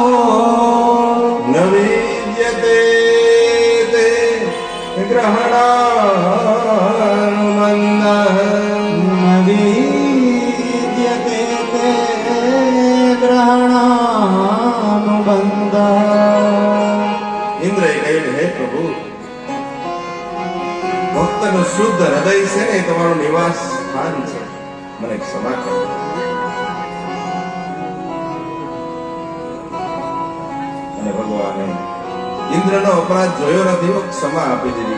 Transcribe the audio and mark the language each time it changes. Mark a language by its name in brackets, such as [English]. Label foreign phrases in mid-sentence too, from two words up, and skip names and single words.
[Sanskrit] न विद्यते ते ग्रहणानुबन्धः न विद्यते ते ग्रहणानुबन्धः। [Gujarati] ઇન્દ્રએ કહ્યું, હે પ્રભુ, ભક્તનું શુદ્ધ હૃદય છે ને એ તમારું નિવાસ સ્થાન છે, મને ક્ષમા કરો. અને ભગવાને ઇન્દ્રનો અપરાધ જોયો નથી, ક્ષમા આપી દીધી.